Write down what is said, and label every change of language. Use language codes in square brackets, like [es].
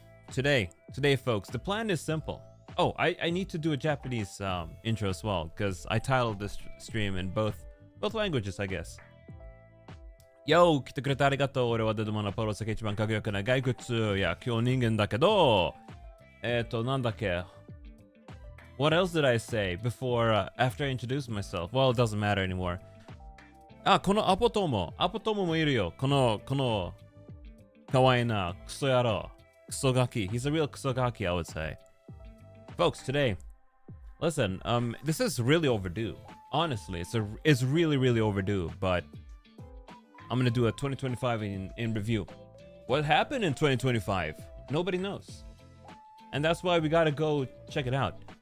[en] Today folks, the plan is simple. Oh, I need to do a Japanese intro as well, because I titled this stream in both languages, I guess. [ja] Yo, 来てくれてありがとう。俺はデドマンのパロ世界一番輝くな骸骨。いや、今日人間だけど、なんだっけ? [en] What else did I say before, after I introduced myself? Well, it doesn't matter anymore. [ja] あ、このアポトモもいるよ。この、かわいいな、クソ野郎。クソガキ. [en] He's a real クソガキ, I would say. Folks, today, listen, this is really overdue. Honestly, it's really, really overdue, but I'm gonna do a 2025 in review. What happened in 2025? Nobody knows. And that's why we gotta go check it out.